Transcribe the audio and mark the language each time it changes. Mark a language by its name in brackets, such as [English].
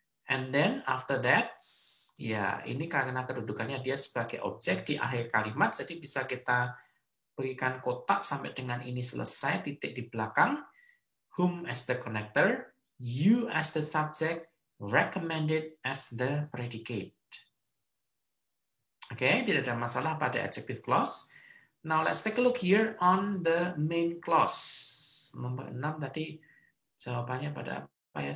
[English] And then after that, [Indonesian] ya ini karena kedudukannya dia sebagai objek di akhir kalimat, jadi bisa kita berikan kotak sampai dengan ini selesai, titik di belakang. [English] Whom as the connector, you as the subject, recommended as the predicate. [Indonesian] Oke, tidak ada masalah pada adjective clause. [English] Now let's take a look here on the main clause. [Indonesian] Nomor 6 tadi jawabannya pada apa ya?